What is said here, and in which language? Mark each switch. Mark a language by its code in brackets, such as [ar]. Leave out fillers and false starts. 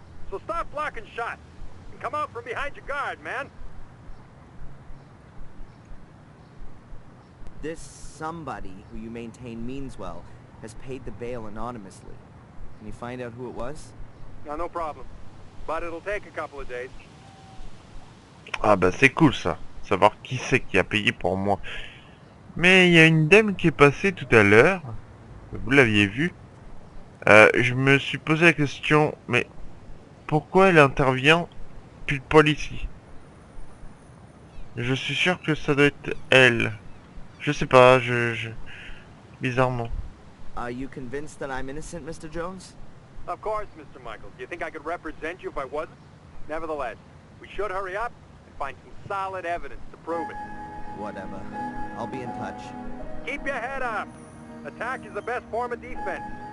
[en] So stop blocking shots and come out from behind your guard, man. This somebody who you maintain means well has paid the bail anonymously. Can you find out who it was? No problem. But it'll take a couple of days. [fr] Ah bah c'est cool ça, savoir qui c'est qui a payé pour moi. Mais il y a une dame qui est passée tout à l'heure, vous l'aviez vu. Je me suis posé la question, mais pourquoi elle intervient pile poil ici? Je suis sûr que ça doit être elle. Je sais pas, bizarrement. [en] Are you convinced that I'm innocent, Mr. Jones? Of course, Mr. Michael. Do you think I could represent you if I wasn't? Nevertheless, we should hurry up and find some solid evidence to prove it. Whatever. I'll be in touch. Keep your head up. Attack is the best form of defense.